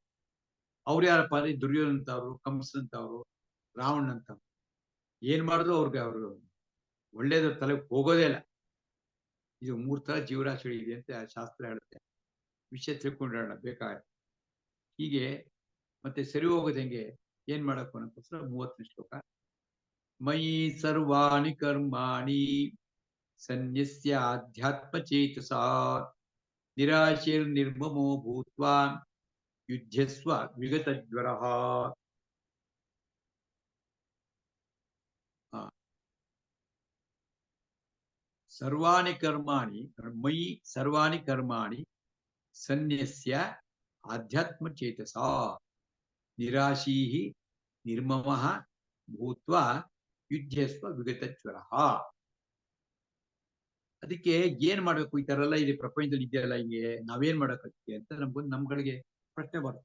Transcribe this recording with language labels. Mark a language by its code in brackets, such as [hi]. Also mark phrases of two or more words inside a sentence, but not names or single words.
[kn] ಅವ್ರು ಯಾರಪ್ಪ ಅಂದ್ರೆ ದುರ್ಯೋಧನಂತವ್ರು, ಕಂಸಂತವ್ರು, ರಾವಣಂತವ್ರು. ಏನ್ ಮಾಡಿದ್ರು ಅವ್ರು ಒಳ್ಳೇದು ತಲೆ ಹೋಗೋದೇ ಇಲ್ಲ. ಇದು 3 ತರ ಜೀವರಾಶಿಗಳು ಇದೆ ಅಂತ ಶಾಸ್ತ್ರ ಹೇಳುತ್ತೆ. ವಿಷಯ ತಿಳ್ಕೊಂಡ್ರಣ ಬೇಕಾಗುತ್ತೆ. ಹೀಗೆ ಮತ್ತೆ ಸರಿ ಹೋಗೋದು ಹೆಂಗೆ, ಏನ್ ಮಾಡಬೇಕು ಅನ್ನೋಕ್ಕೋಸ್ಕರ 30ನೇ ಶ್ಲೋಕ. [sa] ಮಯಿ ಸರ್ವಾಣಿ ಕರ್ಮಾಣಿ ಸನ್ಯಸ್ಯ ಅಧ್ಯಾತ್ಮಚೇತಸ ನಿರಾಶೈರ್ನಿರ್ಮಮೋ ಭೂತ್ವಾ ಯುಧ್ಯಸ್ವ ವಿಗತಜ್ವರಃ. ಸರ್ವಾಣಿ ಕರ್ಮಾಣಿ ಮಯಿ ಸರ್ವಾಣಿ ಕರ್ಮಾಣಿ ಸನ್ಯಸ್ಯ ಆಧ್ಯಾತ್ಮಚೇತಸ ನಿರಾಶೀಃ ನಿರ್ಮಮಃ ಭೂತ್ವಾ ಯುಧ್ಯಸ್ವ ವಿಗತಜ್ವರಃ. [kn] ಅದಕ್ಕೆ ಏನ್ ಮಾಡ್ಬೇಕು? ಈ ತರ ಎಲ್ಲ ಇಲ್ಲಿ ಪ್ರಪಂಚದಲ್ಲಿ ಇದೆಯಲ್ಲ, ಹಿಂಗೆ ನಾವೇನ್ ಮಾಡಕತ್ತೀವಿ ಅಂತ ನಮ್ಗಳಿಗೆ ಪ್ರಶ್ನೆ ಬರುತ್ತೆ.